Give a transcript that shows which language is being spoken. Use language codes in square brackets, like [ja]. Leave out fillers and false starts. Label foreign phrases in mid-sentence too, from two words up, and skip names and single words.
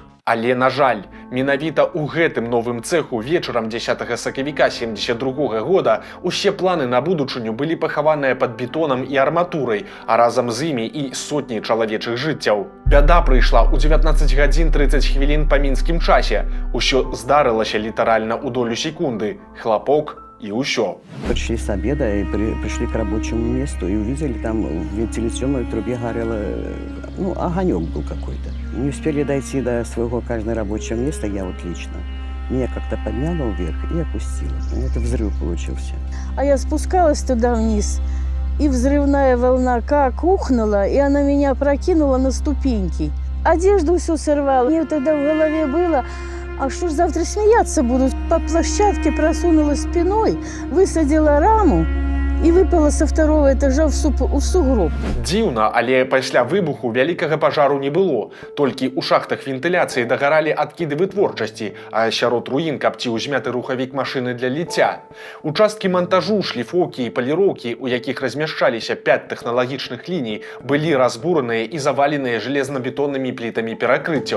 [be] Але, на жаль, менавіта ў гэтым новым цэху вечарам 10 сакавіка 72 года усе планы на будучыню былі пахаваныя пад бетонам і арматурай, а разам з імі і сотні чалавечых жыццяў. Бяда прыйшла ў 19 гадзін 30 хвілін па мінскім часе. Усё здарылася літаральна ў долю секунды. Хлопок и усё. [ru] Пришли с обеда и пришли к рабочему месту и увидели, там в вентиляционной трубе горело, огонек был какой-то. Не успели дойти до своего каждого рабочего места, я вот лично. Меня как-то подняло вверх и опустило. Это взрыв получился. А я спускалась туда вниз, и взрывная волна как ухнула, и она меня прокинула на ступеньки. Одежду всю сорвала. Мне тогда в голове было: а что ж завтра смеяться будут? По площадке просунулась спиной, высадила раму і выпала са второго этажа ў сугроб. [be] Дзіўна, але пасля выбуху вялікага пажару не было. Толькі ў шахтах вентыляцыі дагаралі адкіды вытворчасці, а сярод руін капціў змяты рухавік машыны для ліцця. Участкі монтажу, шліфоўкі і паліроўкі, у якіх размяшчаліся 5 тэхналагічных ліній, былі разбураныя і заваленыя жалезна-бетоннымі плітамі перакрыццяў.